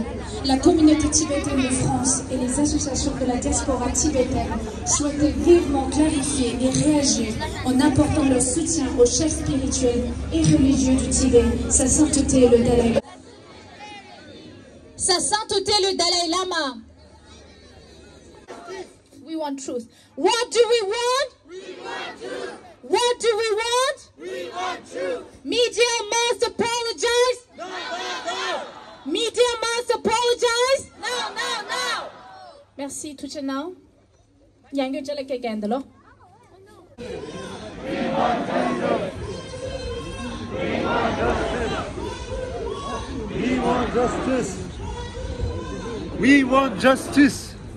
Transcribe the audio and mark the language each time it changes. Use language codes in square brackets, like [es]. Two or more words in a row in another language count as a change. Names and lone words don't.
[fr] La communauté tibétaine de France et les associations de la diaspora tibétaine souhaitaient vivement clarifier et réagir en apportant leur soutien aux chefs spirituels et religieux du Tibet, Sa Sainteté le Dalai Lama. Sa Sainteté le Dalai Lama. [en] We want truth. What do we want? We want truth. What do we want? We want truth. Media must apologize. No, no, no. Media must apologize. No, no, no. [fr] Merci, tout le monde. Yango jala ke gendalo. We want justice. We want justice. We want justice.